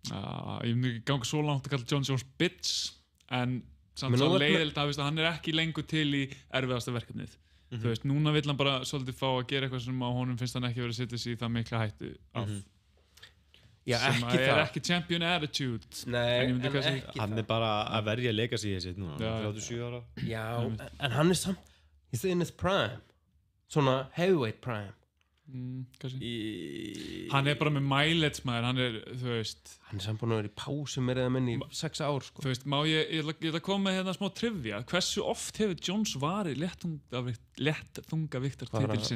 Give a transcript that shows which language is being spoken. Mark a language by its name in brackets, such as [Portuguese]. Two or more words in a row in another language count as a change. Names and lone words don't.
[Icelandic] Já, ég myndi ekki ganga svo langt að kalla John Jones bitch, en samt svo leiðilegt að hann er ekki lengur til í erfiðasta verkefnið. Þú veist, núna vill hann bara svolítið fá að gera eitthvað sem á honum finnst hann ekki verið að setja sig í það mikla hættu af sem að er ekki [English] champion attitude. [Icelandic] Nei, hann er bara að verja legacy sitt núna, 37 ára. Já, en hann er samt, [English] he's in his prime, [Icelandic] svona [English] heavyweight prime. [Icelandic] Hann er bara með mileage maður, hann er, þú veist, hann er samt búin að vera í pásu meira eða minni í 6 ár sko. Þú veist, má ég ætla að koma með hérna smá trivia, hversu oft hefur Jones varið léttþungaviktar titil sinn?